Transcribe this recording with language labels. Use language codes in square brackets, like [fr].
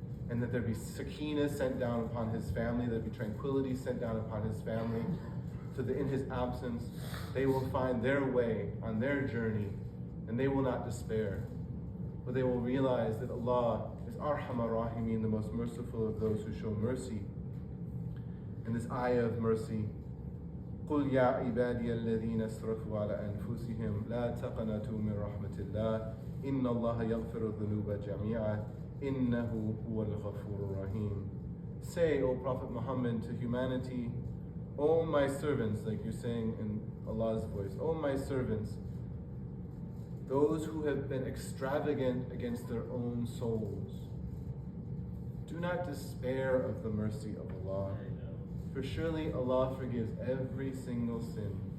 [en] And that there be sakina sent down upon his family, there be tranquility sent down upon his family, so that in his absence, they will find their way on their journey, and they will not despair. But they will realize that Allah is Arhamar Rahimeen, the most merciful of those who show mercy. And this ayah of mercy, [ar] قُلْ يَا عِبَادِيَ الَّذِينَ اسْرَفُوا عَلَى أَنفُسِهِمْ لَا تَقْنَطُوا مِنْ رَحْمَةِ اللَّهِ إِنَّ اللَّهَ يَغْفِرُ الذُّنُوبَ جَمِيعًا إِنَّهُ هُوَ الْغَفُورُ الرَّحِيمُ. [en] Say, O Prophet Muhammad, to humanity, O my servants, like you're saying in Allah's voice, O my servants, those who have been extravagant against their own souls, do not despair of the mercy of Allah, for surely Allah forgives every single sin.